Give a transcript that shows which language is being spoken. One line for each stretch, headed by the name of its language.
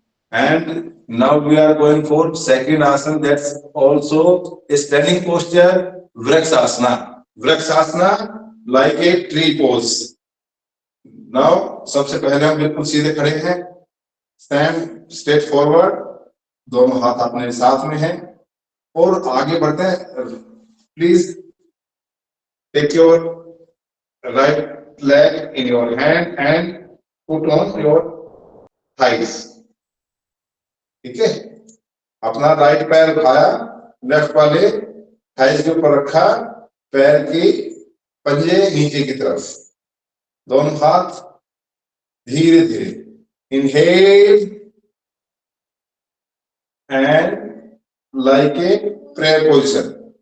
English: And now we are going for second asana. That's also a standing posture, Vrksasana. Vrksasana like a tree pose. Now,
Hindi: सबसे पहले हम बिल्कुल सीधे खड़े हैं.
English: Stand straight forward.
Hindi: दोनों हाथ अपने साथ में हैं और आगे बढ़ते हैं.
English: Please take your right leg in your hand and put on your thighs.
Hindi: ठीक है, अपना राइट पैर उठाया, लेफ्ट वाले थाइस के ऊपर रखा, पैर की पंजे नीचे की तरफ, दोनों हाथ धीरे धीरे.
English: Inhale and like a prayer position.